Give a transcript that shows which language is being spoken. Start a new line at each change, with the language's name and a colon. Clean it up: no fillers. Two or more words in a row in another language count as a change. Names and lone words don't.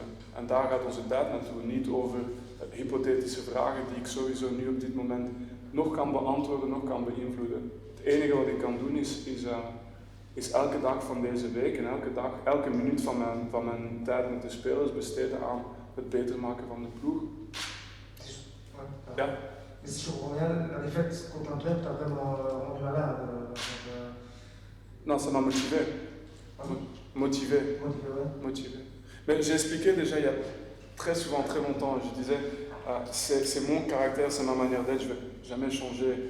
Dutch: En daar gaat onze tijd naartoe, niet over hypothetische vragen die ik sowieso nu op dit moment nog kan beantwoorden, nog kan beïnvloeden. Het enige wat ik kan doen is elke dag van deze week en elke minuut van mijn tijd met de spelers besteden aan het beter maken van de ploeg. Ja.
French: Mais si je comprends bien, la défaite contre un club t'a vraiment rendu malade. Non, ça m'a motivé. Motivé. Motivé. Mais j'ai expliqué déjà il y a très souvent, très longtemps, je disais, c'est mon caractère, c'est ma manière d'être, je ne vais jamais changer.